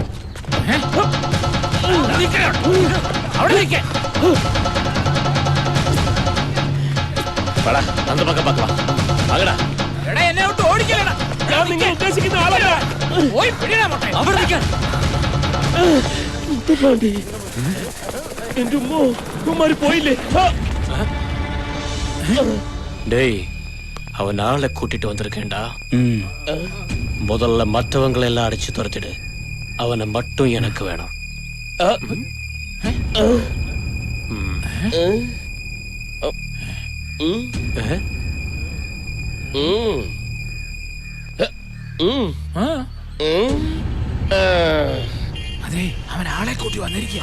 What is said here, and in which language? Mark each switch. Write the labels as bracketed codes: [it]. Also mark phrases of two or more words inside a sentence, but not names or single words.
[ml] അവിടെ നിൽക്കേ. [ta] அந்த பக்கம் பார்க்கலாம். வாங்கடா. [ml] എടാ എന്നെ വിട്ട് ഓടിക്കലടാ. ഞാൻ നിങ്ങൾ ഉദ്ദേശിക്കുന്ന ആളല്ല. പോയി പിടിടാ മോട്ടെ. അവിടെ നിൽക്കാൻ. എന്റെ ഉമ്മോ, ഉമ്മാര് പോയില്ലേ? [ta] டேய், அவன் ஆளை கூட்டிட்டு வந்திருக்கேன்டா. முதல்ல மற்றவங்களை எல்லாம் அடிச்சு துரத்திடு. அவனை மட்டும் எனக்கு வேணும். [ml] അതെ, അവൻ ആളെ കൂട്ടി വന്നിരിക്കുക.